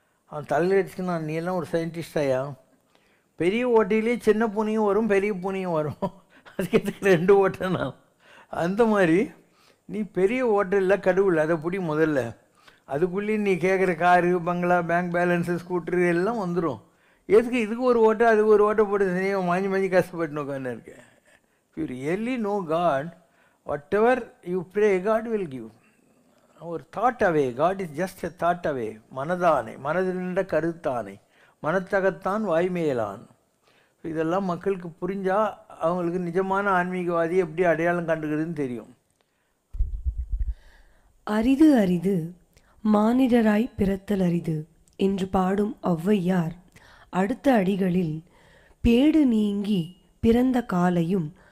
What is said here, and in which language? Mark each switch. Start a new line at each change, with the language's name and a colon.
Tamil: அவன் தலையில் வச்சுக்கினான், நீ எல்லாம் ஒரு சயின்டிஸ்டாயா? பெரிய ஓட்டையிலே சின்ன பூனையும் வரும், பெரிய பூனையும் வரும், அதுக்கு எதுக்கு 2 ஓட்டைனா? அந்த மாதிரி நீ பெரிய ஓட்டையில் கடவுள், அதை பிடி முதல்ல. அதுக்குள்ளேயும் நீ கேட்குற காரு, பங்களா, பேங்க் பேலன்ஸு, ஸ்கூட்ரு எல்லாம் வந்துடும். எதுக்கு இதுக்கு ஒரு ஓட்டை அதுக்கு ஒரு ஓட்டை போட்டு தனியாக மாஞ்சி கஷ்டப்பட்டு உட்காந்து இருக்கேன்.
English: If you really know God, whatever you pray, God will give. ஒரு thought away. God is just a thought away.
Tamil: மனதானே, மனதில் நின்ற கருத்தானே, மனத்தகத்தான் வாய்மையலான். இதெல்லாம் மக்களுக்கு புரிஞ்சால் அவங்களுக்கு நிஜமான ஆன்மீகவாதி எப்படி அடையாளம் கண்டுக்கிறதுன்னு தெரியும். அரிது அரிது மானிடராய் பிறத்தல் அரிது என்று பாடும் ஔவையார் அடுத்த அடிகளில் பேடு நீங்கி பிறந்த காலையும்